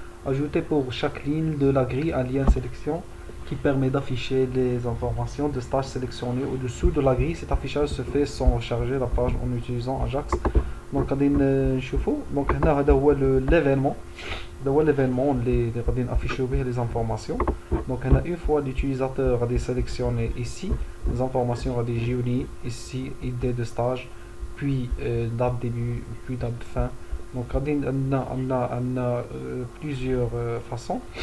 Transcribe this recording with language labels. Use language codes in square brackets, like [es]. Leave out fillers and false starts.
[fr] Ajouter pour chaque ligne de la grille un lien sélection qui permet d'afficher les informations de stage sélectionnés au-dessous de la grille. Cet affichage se fait sans recharger la page en utilisant Ajax. [ar] Donc غادي نشوفوا. Donc هنا هذا هو l'événement. هذا هو l'événement اللي غادي نافيشيو به [fr] les informations. Donc هنا une fois l'utilisateur غادي sélectionner ici les informations [ar] غادي يجيوني [fr] ici idée de stage puis date début puis date fin. Donc [ar] غادي عندنا [fr] plusieurs façons.